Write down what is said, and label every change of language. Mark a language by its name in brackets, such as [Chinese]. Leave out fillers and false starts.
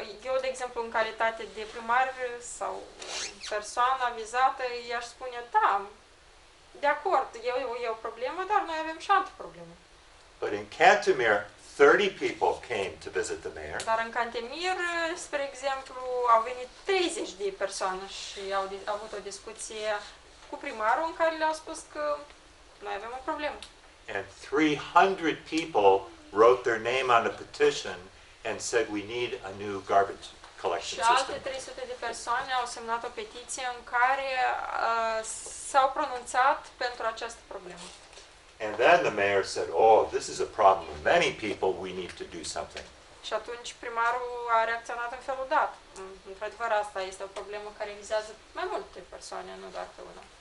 [Romanian] Eu, de exemplu, în calitate de primar sau persoana vizată, i-aș spune, da, de acord, e o problemă, dar noi avem și alte probleme. [English] But in Cantemir, 30 people came to visit the mayor. [Romanian] Dar în Cantemir, spre exemplu, au venit 30 de persoane și au avut o discuție cu primarul în care le-au spus că noi avem o problemă. [English] And 300 people wrote their name on a petition and said we need a new garbage collection system. [Romanian] Și alte [English] system. [Romanian] 300 de persoane au semnat o petiție în care s-au pronunțat pentru această problemă. [English] And then the mayor said, oh, this is a problem with many people, we need to do something. [Romanian] Și atunci primarul a reacționat în felul dat. Într-adevăr, asta este o problemă care vizează mai multe persoane, nu doar pe una.